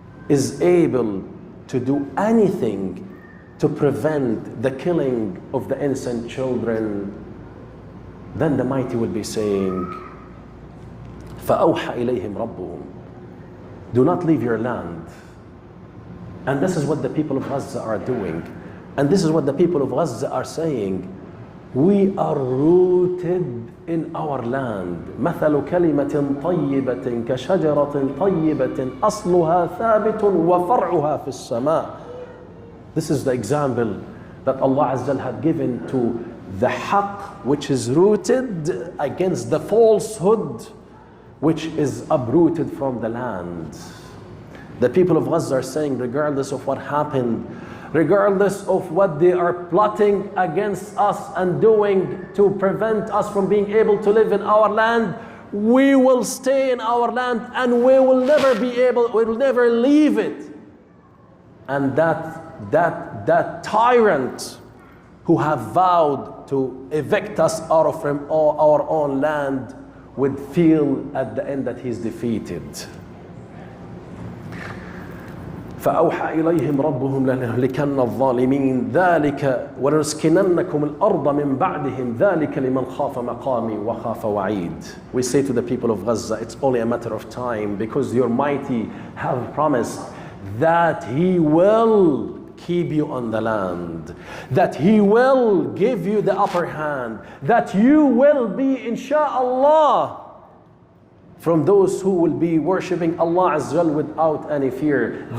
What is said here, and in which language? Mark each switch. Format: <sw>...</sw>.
<en>is able to do anything to prevent the killing of the innocent children, then the Mighty will be saying,</en> <ar>فَأَوْحَى إِلَيْهِمْ رَبُّهُمْ.</ar> <en>Do not leave your land. And this is what the people of Gaza are doing. And this is what the people of Gaza are saying. We are rooted in our land.</en> <ar>مثل كلمة طيبة كشجرة طيبة أصلها ثابت وفرعها في السماء.</ar> <en>This is the example that Allah Azza wa Jal had given to the haqq, which is rooted, against the falsehood, which is uprooted from the land. The people of Gaza are saying, regardless of what happened, regardless of what they are plotting against us and doing to prevent us from being able to live in our land, we will stay in our land and we will never leave it. And that tyrant who have vowed to evict us out of our own land would feel at the end that he's defeated.</en> <ar>فأوحى إليهم ربهم لنهلكن الظالمين ذلك ولنسكننكم الأرض من بعدهم ذلك لمن خاف مقامي وخاف وعيد.</ar> <en>We say to the people of Gaza, it's only a matter of time, because your mighty have promised that he will keep you on the land, that he will give you the upper hand, that you will be, insha'Allah, from those who will be worshipping Allah Azza wa Jal without any fear.</en>